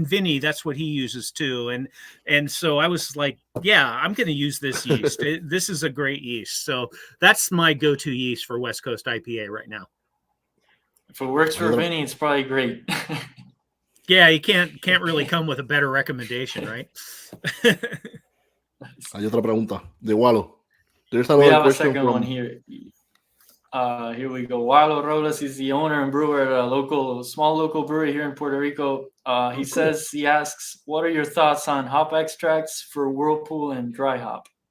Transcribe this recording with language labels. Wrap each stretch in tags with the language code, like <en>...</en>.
<en>And Vinny, that's what he uses too. And so I was like, yeah, I'm going to use this yeast. This is a great yeast. So that's my go-to yeast for West Coast IPA right now. If it works for Vinny, it's probably great. Yeah, you can't really come with a better recommendation, right?</en> <es>Hay otra pregunta de Wallo.</es> <en>We have a second one here. Here we go. Wallo Robles is the owner and brewer at a small local brewery here in Puerto Rico. He asks, what are your thoughts on hop extracts for Whirlpool and dry hop?</en>